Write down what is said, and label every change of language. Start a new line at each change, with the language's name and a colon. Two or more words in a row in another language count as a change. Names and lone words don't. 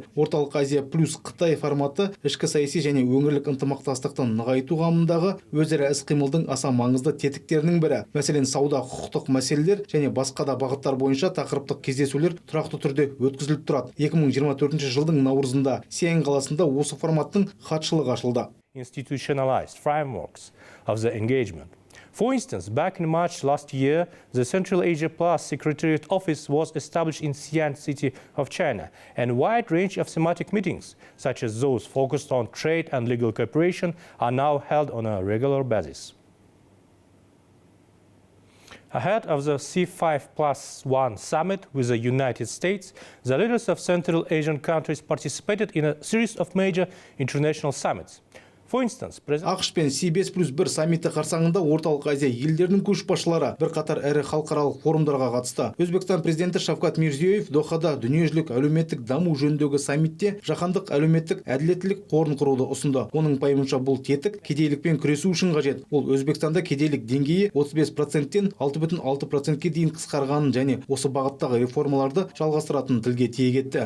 Kazakh: Орталық Азия плюс Қытай форматы ішкі саяси және өңірлік ынтымақтастықты нығайту қамындағы өзара іс-қимылдың аса маңызды тетіктерінің бірі. Мәселен, сауда, құқықтық мәселелер және басқа да бағыттар бойынша тақырыптық кездесулер тұрақты түрде өткізіліп тұрады. 2024 жылдың наурызында Сиань қаласында осы форматтың хатшылығы ашылды.
English: Institutionalized frameworks of the engagement. For instance, back in March last year, the Central Asia Plus Secretariat Office was established in Xi'an city of China, and a wide range of thematic meetings, such as those focused on trade and legal cooperation, are now held on a regular basis. Ahead of the C5+1 summit with the United States, the leaders of Central Asian countries participated in a series of major international summits. For instance,
Kazakh: ақш пен C5+1 саммиті қарсаңында орталық Азия елдерінің көшбасшылары бірқатар ірі халықаралық форумдарға қатысты. Өзбекстан президенті Шавкат Мирзиёев Дохада дүниежүзілік әлеуметтік даму жөніндегі саммитте жаһандық әлеуметтік әділеттілік қорын құруды ұсынды. Оның пайымынша бұл тетік кедейлікпен күресу үшін қажет. Ол Өзбекстанда кедейлік деңгейі 35%-тен 6,6%-ке дейін қысқарғанын және осы бағыттағы реформаларды жалғастыратынын тілге тиек етті.